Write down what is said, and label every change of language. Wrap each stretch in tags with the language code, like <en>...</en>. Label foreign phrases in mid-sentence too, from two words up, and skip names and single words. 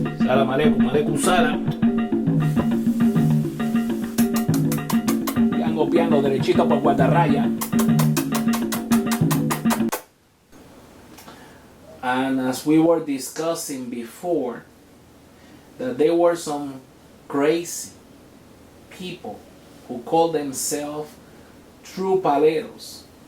<ar>سلام عليكم، عليكم السلام.</ar> <es>Piano derechito por guardarraya.</es> <en>And as we were discussing before, that there were some crazy people who call themselves true paleros.</en>